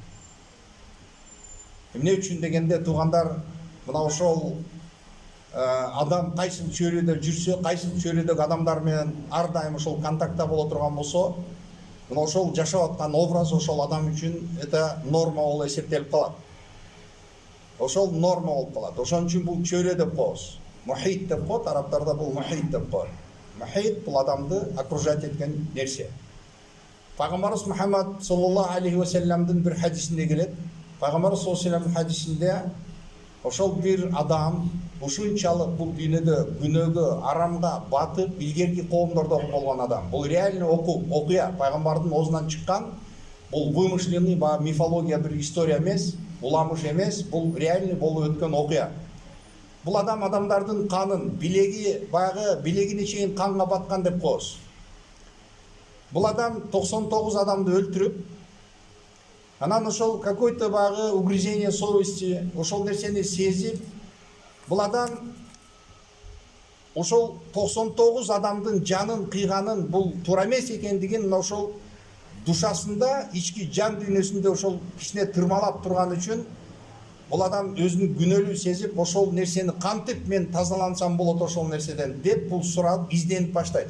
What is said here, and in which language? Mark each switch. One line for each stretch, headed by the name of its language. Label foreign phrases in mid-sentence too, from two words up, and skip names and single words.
Kyrgyz: Эмне үчүн дегенде, туугандар, мына ошол адам кайсы чөйрөдө жүрсө, кайсы чөйрөдөгү адамдар менен ар дайым ошол контактта боло турган болсо, мына ошол жашап аткан образ ошол адам үчүн
Russian: это норма
Kyrgyz: болуп эсептелип калат. Ошол норма болуп калат. Ошон үчүн бул чөйрө деп коебуз. Мухит деп коет, арабтарда бул мухит деп коет. Мухит бул адамды окружать эткен нерсе. Пайгамбарыбыз Мухаммад
Arabic: صلى الله عليه وسلم
Kyrgyz: бир хадисинде келет. Пайгамбарыбыз
Arabic: صلى الله عليه وسلم
Kyrgyz: хадисинде ошол бир адам ушунчалык бул дүйнөдө күнөөгө, арамга батып, илгерки коомдордо болгон адам. Бул реально окуя, пайгамбардын оозунан чыккан, бул вымышленный, мифология бир история эмес, уламыш эмес, бул реально болуп өткөн окуя. Бул адам адамдардын канын, билеги, баягы билегине чейин канга баткан деп коебуз. Бул адам 99 адамды өлтүрүп, анан ошол какой-то баягы
Russian: угрызение совести,
Kyrgyz: ошол нерсени сезип, бул адам ошол 99 адамдын жанын кыйганын бул туура эмес экендигин мына ошол душасында, ички жан дүйнөсүндө ошол кичине тырмалап турган үчүн бул адам өзүн күнөөлүү сезип, ошол нерсени кантип мен тазалансам болот ошол нерседен деп бул сурап изденип баштайт.